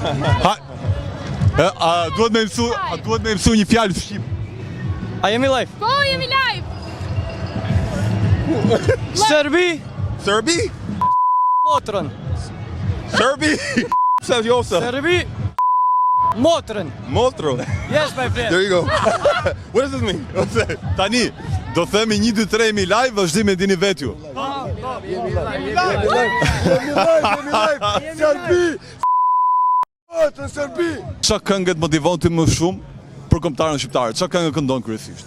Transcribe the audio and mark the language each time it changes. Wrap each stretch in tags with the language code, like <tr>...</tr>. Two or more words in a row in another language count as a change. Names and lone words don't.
<sq>Duhet me mësu një fjalë shqip. A jemi live? Po, jemi live. Serbi? Motrën. Serbi? Pse josa? Serbi. Motrën. Motro.</sq> <en>Yes, my friend. There you go. What does this mean?</en> <sq>Tani, do themi 1 2 3 mi live, vazhdim e dini vet ju. Jemi live. Serbi. Çfarë këngë të motivon ti më shumë për kombëtarën shqiptar? Çfarë këngë këndon kryesisht?</sq>